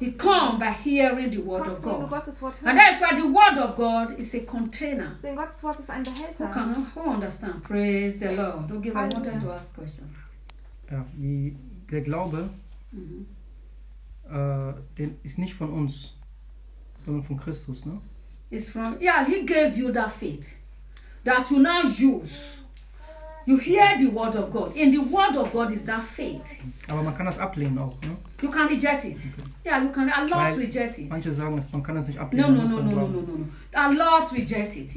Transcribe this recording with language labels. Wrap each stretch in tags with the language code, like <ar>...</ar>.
<de>zu glauben.</de> <en>It comes by hearing the word of God.</en> <de>Du Gottes Wort hörst.</de> <en>And that's why the word of God is a container.</en> <de>Denn Gottes Wort ist ein Behälter.</de> <en>Who can understand? Praise the Lord. Don't give up. I wanted to ask a question.</en> <de>Ja, wie der Glaube, den ist nicht von uns, sondern von Christus, ne?</de> <en>It's from, yeah, he gave you that faith that you now use. You hear the word of God. In the word of God is that faith.</en> <de>Aber man kann das ablehnen auch, ne?</de> <en>You can reject it. Okay. Yeah, you can. A lot</en> <de>Weil</de> <en>reject it.</en> <de>Manche sagen, man kann es nicht ablehnen.</de> <en>No. A lot reject it.</en>